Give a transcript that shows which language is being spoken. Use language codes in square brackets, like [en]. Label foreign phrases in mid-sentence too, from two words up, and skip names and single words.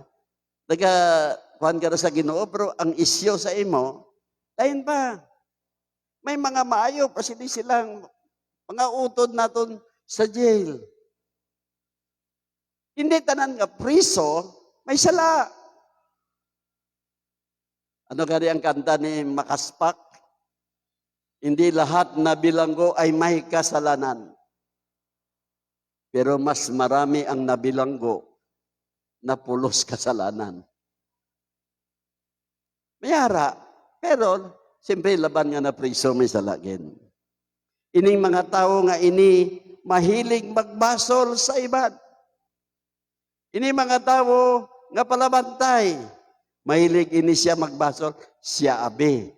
[hil] Kuhan ka na sa Ginoo, pero ang isyo sa imo, lain pa. May mga maayo, pa silang mga utod naton sa jail. Hindi tanan nga priso, may sala. Ano gani ang kanta ni Makaspak? [tl] Hindi lahat na bilanggo ay may kasalanan. Pero mas marami ang nabilanggo na pulos kasalanan. [hil] Mayara, pero siyempre laban nga na priso may salagin. Ining mga tao nga ini mahilig magbasol sa iban. Ini mga tao nga palabantay, mahilig ini siya magbasol, siya abi.